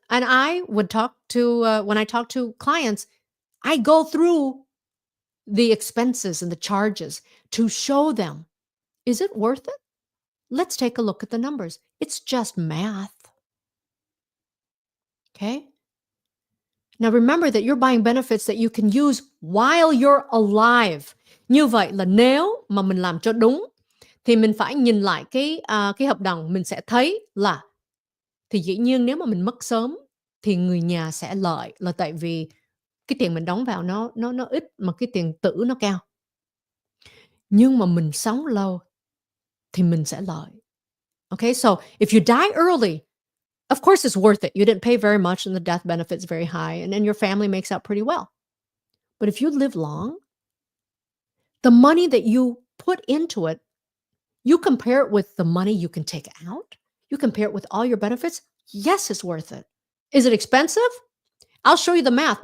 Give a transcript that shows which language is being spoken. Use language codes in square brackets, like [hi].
[en] And I would talk to, when I talk to clients, I go through the expenses and the charges to show them, is it worth it? Let's take a look at the numbers. It's just math. Okay? Now remember that you're buying benefits that you can use while you're alive. [vi] Như vậy là nếu mà mình làm cho đúng thì mình phải nhìn lại cái hợp đồng, mình sẽ thấy là thì dĩ nhiên nếu mà mình mất sớm thì người nhà sẽ lợi, là tại vì cái tiền mình đóng vào nó ít mà cái tiền tử nó cao. Nhưng mà mình sống lâu thì mình sẽ lợi. [en] Okay, so if you die early, of course it's worth it. You didn't pay very much and the death benefit's very high and your family makes out pretty well. But if you live long, the money that you put into it, you compare it with the money you can take out, you compare it with all your benefits, yes, it's worth it. Is it expensive? I'll show you the math.